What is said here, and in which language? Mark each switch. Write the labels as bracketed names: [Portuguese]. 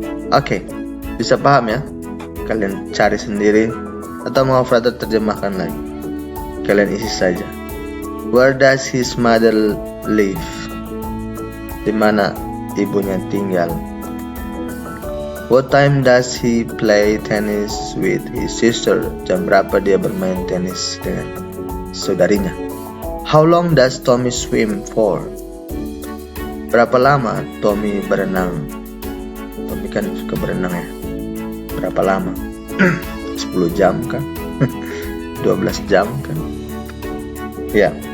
[Indonesian] Oke, bisa paham ya? Kalian cari sendiri atau mau Frater terjemahkan lagi? Kalian isi saja. [English] Where does his mother live? [Indonesian] Di mana ibunya tinggal? [English] What time does he play tennis with his sister? [Indonesian] Jam berapa dia bermain tenis dengan saudarinya? [English] How long does Tommy swim for? [Indonesian] Berapa lama Tommy berenang? Tommy kan suka berenang ya. Berapa lama? 10 jam kan? 12 jam kan? Ya.